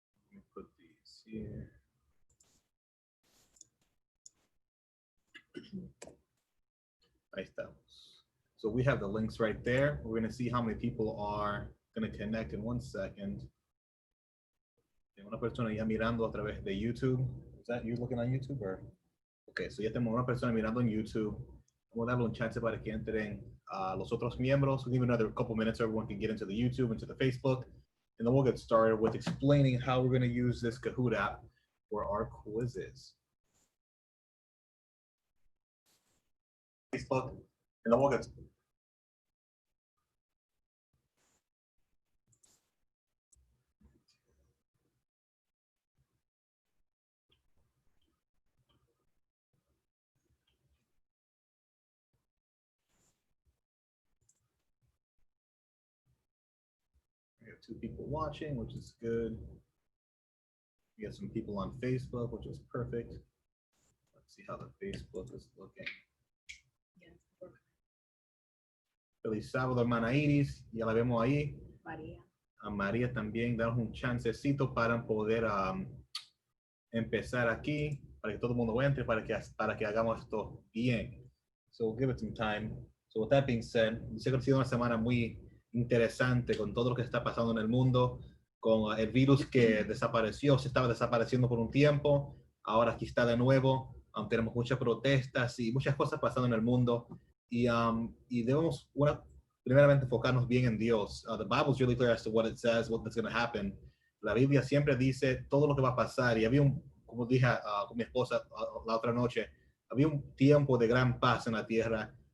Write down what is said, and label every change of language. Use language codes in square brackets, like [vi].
[en] Let me put these here. [es] Ahí estamos. [en] So we have the links right there. We're going to see how many people are going to connect in 1 second. [es] Tengo una persona ya mirando a través de YouTube. [en] Is that you looking on YouTube or? [es] Okay, so ya tenemos una persona mirando en YouTube. Vamos a darle un chance para que entren los otros miembros. [en] We'll give another couple minutes so everyone can get into the YouTube, into the Facebook, and then we'll get started with explaining how we're going to use this Kahoot app for our quizzes. Facebook, and then we'll get we have 2 people watching, which is good. We got some people on Facebook, which is perfect. Let's see how the Facebook is looking. [es] Feliz Sábado, hermana Iris, ya la vemos ahí. María. A María también, danos un chancecito para poder empezar aquí, para que todo el mundo entre, para que hagamos esto bien. [en] So we'll give it some time. So with that being said, [es] sé que ha sido una semana muy interesante con todo lo que está pasando en el mundo, con el virus que desapareció, se estaba desapareciendo por un tiempo, ahora aquí está de nuevo. Tenemos muchas protestas y muchas cosas pasando en el mundo. Y debemos primeramente enfocarnos bien en Dios. [en] The Bible is really clear as to what it says, what's going to happen. [es] La Biblia siempre dice todo lo que va a pasar. Y había como dije con mi esposa la otra noche, había un tiempo de gran paz en la tierra.